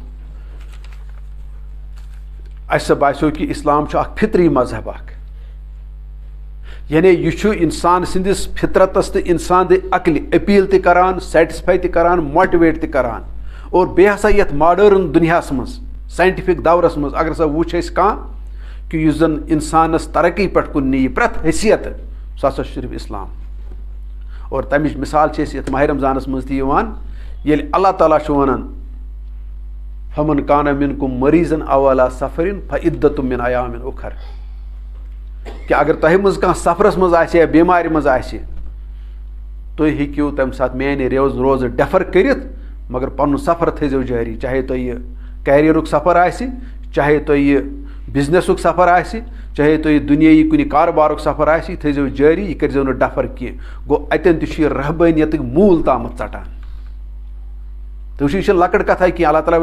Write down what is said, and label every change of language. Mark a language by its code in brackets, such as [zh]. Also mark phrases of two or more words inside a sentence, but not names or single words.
[ks] اَسہِ سا باسیٚو کہِ اِسلام چھُ اکھ فِطری مذہب اکھ یعنی یہِ چھُ اِنسان سٕنٛدِس فِطرتس تہٕ اِنسان دِ عقلہِ أپیٖل تہِ کران سیٹِسفاے تہِ کران ماٹِویٹ تہِ کران اور بیٚیہِ ہسا یَتھ ماڈٲرٕن دُنیاہَس منٛز ساینٹِفِک دورس منٛز اگر ہسا وٕچھ أسۍ کانٛہہ کہِ یُس زن اِنسانس ترقی پٮ۪ٹھ کُن نِیہِ پرٛٮ۪تھ حیثیت سُہ ہسا چھُ صرف اِسلام اور تَمِچ مِثال چھِ أسۍ یَتھ ماہِ رمضانس منٛز تہِ یِوان ییٚلہِ اللہ تعالیٰ چھُ وَنان [ar] فمن کانہ منکم مریضن او علی سفرن فعدۃ من ایام اخر [ks] کہِ اگر تۄہہِ منٛز کانٛہہ سفرس منٛز آسہِ یا بٮ۪مارِ منٛز آسہِ تُہۍ ہیٚکِو تَمہِ ساتہٕ میانہِ روزٕ ڈیفر کٔرِتھ مگر پنُن سفر تھٲیزیو جٲری چاہے تۄہہِ یہِ کیریرُک سفر آسہِ چاہے تۄہہِ یہِ بِزنسُک سفر آسہِ چاہے تۄہہِ دُنیٲیی کُنہِ کاربارُک سفر آسہِ یہِ تھٲیزیو جٲری یہِ کٔرۍزیو نہٕ ڈفر کینٛہہ گوٚو اَتٮ۪ن تہِ چھُ یہِ رحبٲنیتٕکۍ موٗل تامَتھ ژٹان تُہۍ وٕچھِو یہِ چھِ لۄکٕٹ کَتھا کینٛہہ اللہ تعالیٰ